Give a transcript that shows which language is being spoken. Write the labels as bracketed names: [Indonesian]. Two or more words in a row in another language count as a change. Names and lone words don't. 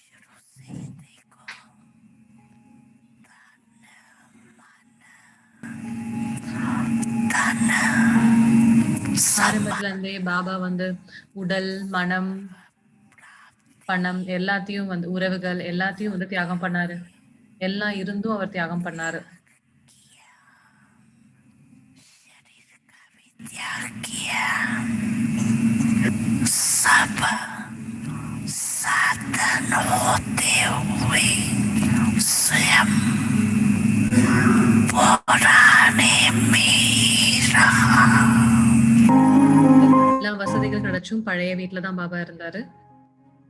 [Tamil] ஆரம்பத்துல இருந்தே பாபா வந்து உடல், மனம், பணம் எல்லாத்தையும் வந்து உறவுகள் எல்லாத்தையும் வந்து தியாகம் பண்ணாரு. எல்லாம் இருந்தும் அவர் தியாகம் பண்ணாரு. [Hindi] सब साधन होते हुए स्वयं पुराने में रहा. [Tamil] எல்லா வசதிகள் கிடைச்சும் பழைய வீட்டுல தான் பாபா இருந்தாரு.